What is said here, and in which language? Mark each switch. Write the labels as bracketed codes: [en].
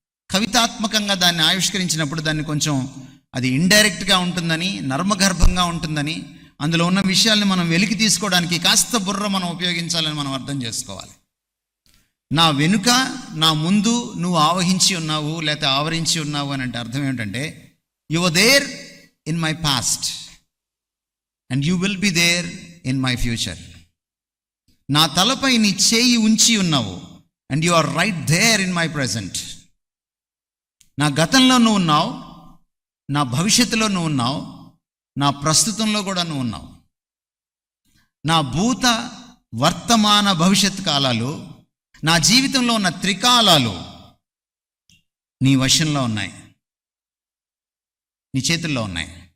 [te] కవితాత్మకంగా దాన్ని ఆవిష్కరించినప్పుడు దాన్ని కొంచెం అది ఇండైరెక్ట్గా ఉంటుందని, నర్మగర్భంగా ఉంటుందని, అందులో ఉన్న విషయాల్ని మనం వెలికి తీసుకోవడానికి కాస్త బుర్ర మనం ఉపయోగించాలని మనం అర్థం చేసుకోవాలి. నా వెనుక నా ముందు నువ్వు ఆవహించి ఉన్నావు, లేకపోతే ఆవరించి ఉన్నావు అని అంటే అర్థం ఏమిటంటే, [en] you were there in my past and you will be there in my future. [te] నా తలపై నీ చేయి ఉంచి ఉన్నావు [en] and you are right there in my present. [te] నా గతంలో నువ్వు ఉన్నావు, నా భవిష్యత్తులో నువ్వు ఉన్నావు, నా ప్రస్తుతంలో కూడా నువ్వు ఉన్నావు. నా భూత వర్తమాన భవిష్యత్ కాలాలు, నా జీవితంలో ఉన్న త్రికాలాలు నీ వశంలో ఉన్నాయి, నీ చేతుల్లో ఉన్నాయి.